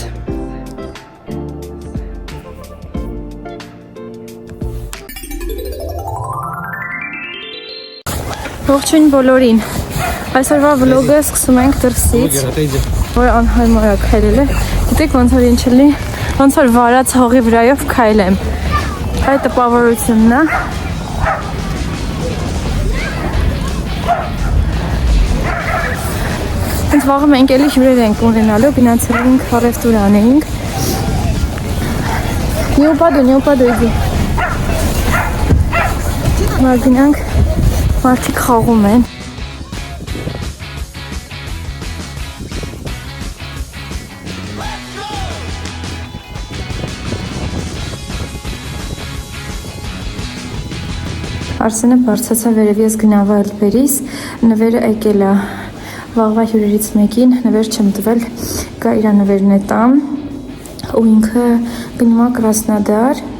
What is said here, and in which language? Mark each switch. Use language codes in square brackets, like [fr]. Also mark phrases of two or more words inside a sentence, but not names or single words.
[hy] Ողջույն բոլորին, այսօրվա վլոգը սկսում ենք դրսից, որ անհարմար է քայլելը, գիտեք ոնց որ ինչ էլի, ոնց որ վարած հողի վրայով քայլեմ, այդ տպավորությունն է։ Հենց վաղը մենք էլի հյուրեր ենք ունենալու, գնացել ենք ռեստորան էինք։ [ru] Не упаду, иди։ [hy] Հիմա գնանք, մարդիկ խաղում են։ Արսենը բարձացա վերև, ես գնավա էլ վերիս, նվերը եկել է վաղվա հյուրերից մեկին, նվեր չեմ տվել, գա իրա նվերն է տամ, ու ինքը գնում է Կրասնոդար,